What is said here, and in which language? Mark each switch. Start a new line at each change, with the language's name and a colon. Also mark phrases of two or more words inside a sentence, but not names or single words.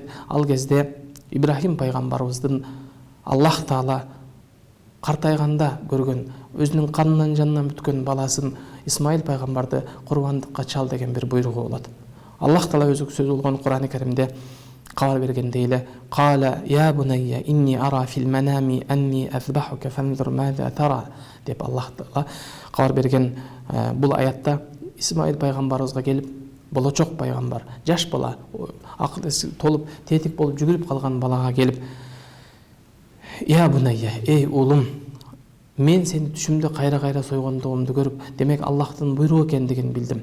Kyrgyz: Ал кезде Ибрахим пайгамбарыбыздын Аллах Таала картайганда көргөн, өзүнүн канынан жанынан бүткөн баласын Исмаил пайгамбарды курбандыкка чал деген бир буйругу болот. Аллах Таала өзү сөз болгон Кур'ан-ы Каримде кабар бергендей эле
Arabic: «قال يا بني إني أرى في المنام أني أذبحك فانظر ماذا ترى»
Kyrgyz: деп Аллах Таала кабар берген бул аятта Исмаил пайгамбарыбызга келип, болочок пайгамбар, жаш бала, акыл эси толуп, тетик болуп жүгүрүп калган балага келип:
Arabic: «يا بني,
Kyrgyz: эй уулум, мен сени түшүмдө кайра-кайра сойгондугумду көрүп, демек Аллахтын буйругу экендигин билдим.